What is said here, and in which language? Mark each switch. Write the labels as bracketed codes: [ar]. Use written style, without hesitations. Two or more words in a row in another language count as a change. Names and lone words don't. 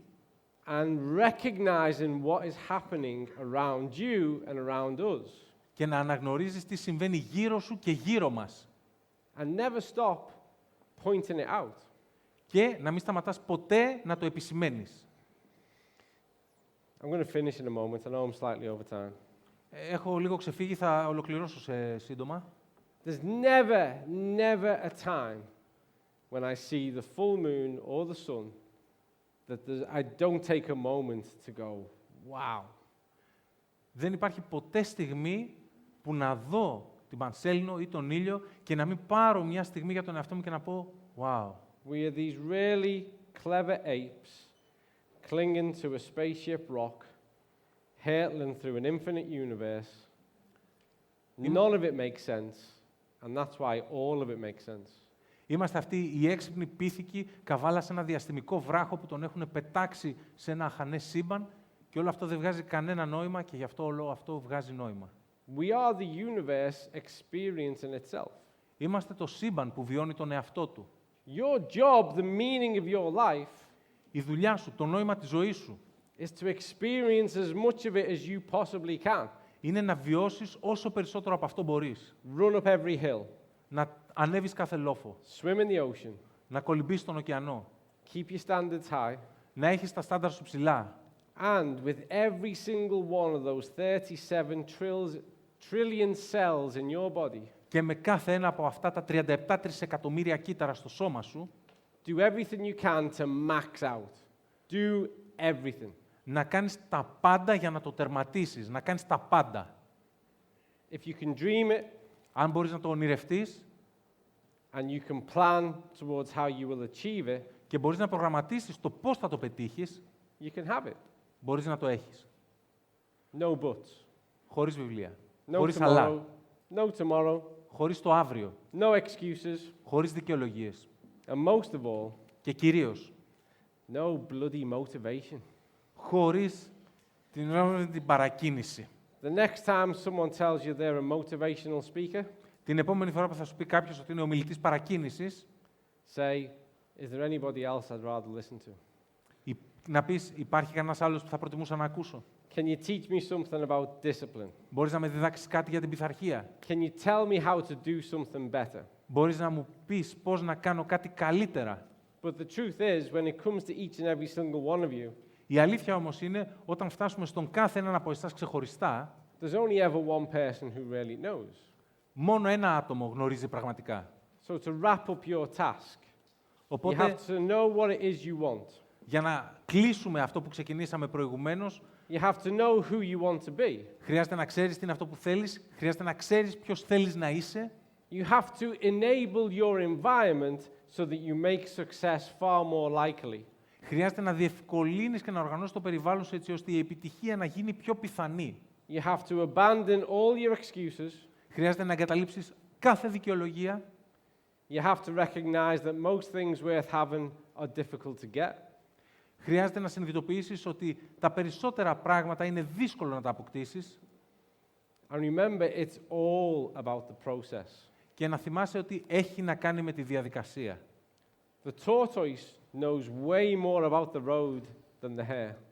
[en] and recognizing what is happening around you and around us. [el] και να αναγνωρίζεις τι συμβαίνει γύρω σου και γύρω μας. [en] And never stop pointing it out. [el] Και να μην σταματάς ποτέ να το επισημαίνεις. [en] I'm going to finish in a moment. I know I'm slightly over time. [el] Έχω λίγο ξεφύγει, θα ολοκληρώσω σύντομα. [en] There's never a time when I see the full moon or the sun that I don't take a moment to go, wow. [el] Δεν υπάρχει ποτέ στιγμή που να δω την Πανσέλινο ή τον ήλιο και να μην πάρω μια στιγμή για τον εαυτό μου και να πω «Wow». [en] We are these really clever apes clinging to a spaceship rock, hurtling through an infinite universe. None of it makes sense, and that's why all of it makes sense. [el] Είμαστε αυτοί οι έξυπνοι πίθηκοι καβάλα σε ένα διαστημικό βράχο που τον έχουν πετάξει σε ένα αχανές σύμπαν και όλο αυτό δεν βγάζει κανένα νόημα και γι' αυτό όλο αυτό βγάζει νόημα. [en] We are the universe experience in itself. [el] Είμαστε το σύμπαν που βιώνει τον εαυτό του. [en] Your job, the meaning of your life, [el] Η δουλειά σου, το νόημα της ζωής σου, [en] is to experience as much of it as you possibly can. [el] είναι να βιώσεις όσο περισσότερο από αυτό μπορείς. [en] Run up every hill, [el] Να ανέβεις κάθε λόφο, [en] swim in the ocean, [el] να κολυμπείς στον ωκεανό, [en] keep your standards high, [el] να έχεις τα στάνταρ σου ψηλά. [en] and with every single one of those 37 trillion cells in your body, [el] Και με κάθε ένα από αυτά τα 37 τρισεκατομμύρια κύτταρα στο σώμα σου, [en] do everything you can to max out. Do everything. [el] να κάνεις τα πάντα για να το τερματίσεις, να κάνεις τα πάντα. [en] If you can dream it [el] Αν μπορείς να το ονειρευτείς [en] and you can plan towards how you will achieve it, [el] και μπορείς να προγραμματίσεις το πώς θα το πετύχεις, [en] you can have it. [el] μπορείς να το έχεις. [en] No buts. [el] Χωρίς βιβλία, [en] No [el] χωρίς [en] tomorrow. [el] αλλά, [en] No tomorrow. [el] χωρίς το αύριο, [en] No excuses. [el] χωρίς δικαιολογίες [en] And most of all, [el] και κυρίως [en] no bloody motivation. [el] χωρίς την παρακίνηση. [en] The next time someone tells you they're a motivational speaker, [el] Την επόμενη φορά που θα σου πει κάποιος ότι είναι ομιλητής παρακίνησης, [en] say, is there anybody else I'd rather listen to? [el] να πεις, υπάρχει κανένας άλλος που θα προτιμούσα να ακούσω. [en] Can you teach me something about discipline? [el] Μπορείς να με διδάξεις κάτι για την πειθαρχία. [en] Can you tell me how to do something better? [el] Μπορείς να μου πεις πώς να κάνω κάτι καλύτερα. [en] But the truth is, when it comes to each and every single one of you, [el] Η αλήθεια όμως είναι, όταν φτάσουμε στον κάθε έναν από εσάς ξεχωριστά, [en] there's only ever one person who really knows. [el] μόνο ένα άτομο γνωρίζει πραγματικά. [en] So to wrap up your task, you [el] Οπότε, [en] have to know what it is you want. [el] για να κλείσουμε αυτό που ξεκινήσαμε προηγουμένως, [en] You have to know who you want to be. [el] χρειάζεται να ξέρεις τι είναι αυτό που θέλεις, χρειάζεται να ξέρεις ποιος θέλεις να είσαι, [en] You have to enable your environment so that you make success far more likely. [el] χρειάζεται να διευκολύνεις και να οργανώσεις το περιβάλλον σου έτσι ώστε η επιτυχία να γίνει πιο πιθανή. [en] You have to abandon all your excuses. [el] Χρειάζεται να εγκαταλείψεις κάθε δικαιολογία. [en] You have to recognize that most things worth having are difficult to get. [el] Χρειάζεται να συνειδητοποιήσεις ότι τα περισσότερα πράγματα είναι δύσκολο να τα αποκτήσεις. [en] And remember, it's all about the process. [el] Και να θυμάσαι ότι έχει να κάνει με τη διαδικασία. [en] The tortoise knows way more about the road than the hare.